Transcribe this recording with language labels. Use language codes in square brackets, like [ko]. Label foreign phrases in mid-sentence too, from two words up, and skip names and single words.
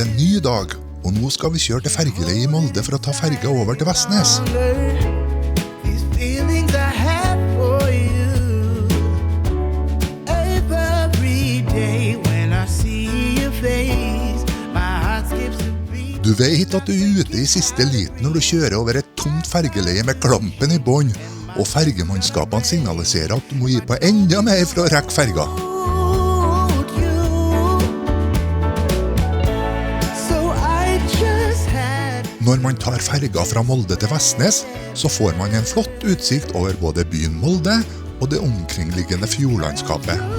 [no] ny dag, og nå skal vi kjøre til fergeleie i Molde for å ta ferga over til Vestnes. [en] These feelings I have for you. Every day when I see your face, my heart skips a beat. [no] Du vet at du er ute i siste liten når du kjører over et tomt fergeleie med klampen i bånd, og fergemannskapene signaliserer at du må gi på enda mer for å rekke ferga. Når man tar ferga fra Molde til Vestnes, så får man en flott utsikt over både byen Molde og det omkringliggende fjordlandskapet.